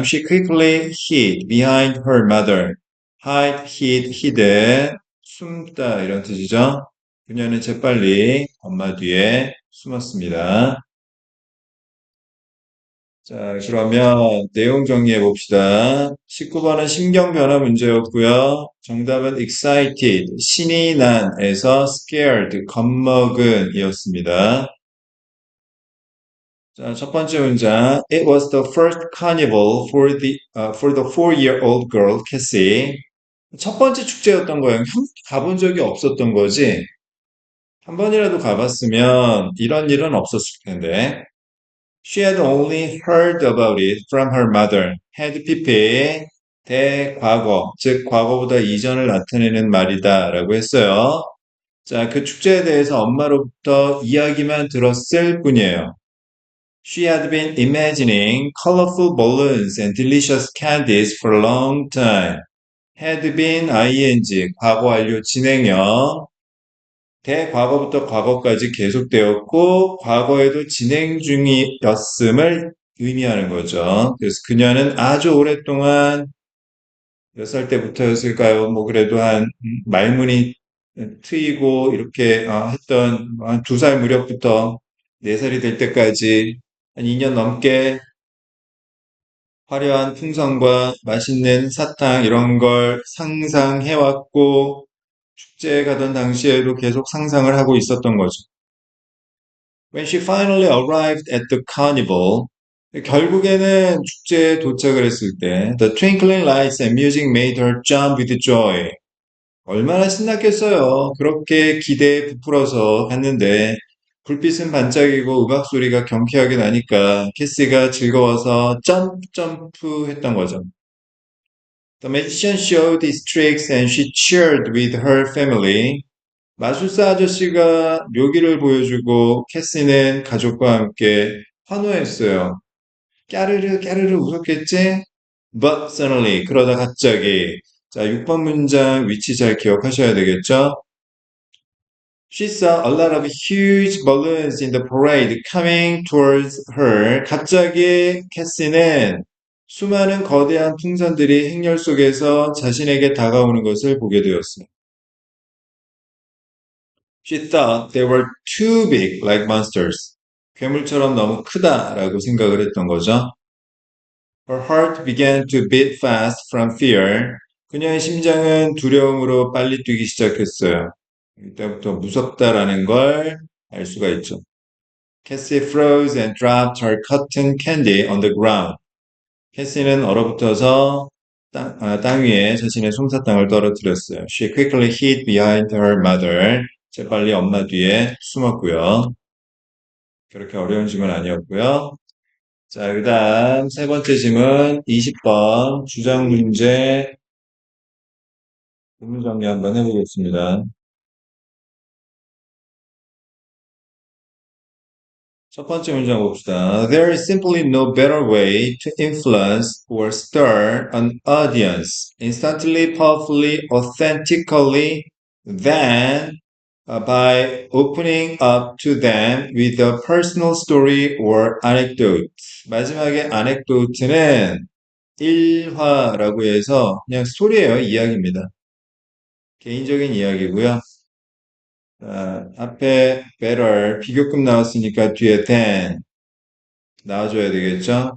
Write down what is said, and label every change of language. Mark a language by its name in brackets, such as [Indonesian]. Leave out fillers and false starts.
[English] She quickly hid behind her mother. [Korean] hide, hidden, 숨다 이런 뜻이죠. 그녀는 재빨리 엄마 뒤에 숨었습니다. 자, 그러면 내용 정리해 봅시다. 19번은 심경 변화 문제였고요. 정답은 excited, 신이 난에서 scared, 겁먹은 이었습니다. 자, 첫 번째 문장. [English] It was the first carnival for the 4-year-old girl, Cassie. [Korean] 첫 번째 축제였던 거예요. 가본 적이 없었던 거지. 한 번이라도 가봤으면 이런 일은 없었을 텐데. [English] She had only heard about it from her mother. [Korean] had pp 대과거, 즉 과거보다 이전을 나타내는 말이다 라고 했어요. 자, 그 축제에 대해서 엄마로부터 이야기만 들었을 뿐이에요. [English] She had been imagining colorful balloons and delicious candies for a long time. [Korean] had been ing, 과거 완료 진행형. 대과거부터 과거까지 계속되었고 과거에도 진행 중이었음을 의미하는 거죠. 그래서 그녀는 아주 오랫동안 몇 살 때부터였을까요? 뭐 그래도 한 말문이 트이고 이렇게 했던 한 2살 무렵부터 4살이 될 때까지 한 2년 넘게 화려한 풍선과 맛있는 사탕 이런 걸 상상해왔고 축제에 가던 당시에도 계속 상상을 하고 있었던 거죠. [English] When she finally arrived at the carnival, [Korean] 결국에는 축제에 도착을 했을 때, [English] the twinkling lights and music made her jump with joy. [Korean] 얼마나 신났겠어요. 그렇게 기대에 부풀어서 갔는데, 불빛은 반짝이고 음악 소리가 경쾌하게 나니까 캐시가 즐거워서 점프 했던 거죠. [English] The magician showed his tricks and she cheered with her family. [Korean] 마술사 아저씨가 묘기를 보여주고 캐시는 가족과 함께 환호했어요. 까르르 까르르 웃었겠지? [English] But suddenly [Korean] 그러다 갑자기 자 6번 문장 위치 잘 기억하셔야 되겠죠? [English] She saw a lot of huge balloons in the parade coming towards her. [Korean] 갑자기 캐시는 수많은 거대한 풍선들이 행렬 속에서 자신에게 다가오는 것을 보게 되었어요. [English] She thought they were too big like monsters. [Korean] 괴물처럼 너무 크다라고 생각을 했던 거죠. [English] Her heart began to beat fast from fear. [Korean] 그녀의 심장은 두려움으로 빨리 뛰기 시작했어요. 이때부터 무섭다라는 걸 알 수가 있죠. [English] Cassie froze and dropped her cotton candy on the ground. [Korean] 캐시는 얼어붙어서 땅 위에 자신의 솜사탕을 떨어뜨렸어요. [English] She quickly hid behind her mother. [Korean] 재빨리 엄마 뒤에 숨었고요. 그렇게 어려운 질문 아니었고요. 자, 그 다음 세 번째 질문 20번 주장 문제 문문 정리 한번 해보겠습니다. 첫 번째 문장 봅시다. [English] There is simply no better way to influence or stir an audience instantly, powerfully, authentically than by opening up to them with a personal story or anecdote. [Korean] 마지막에 anecdote는 일화라고 해서 그냥 스토리예요, 이야기입니다. 개인적인 이야기고요. 앞에 better 비교급 나왔으니까 뒤에 than 나와줘야 되겠죠?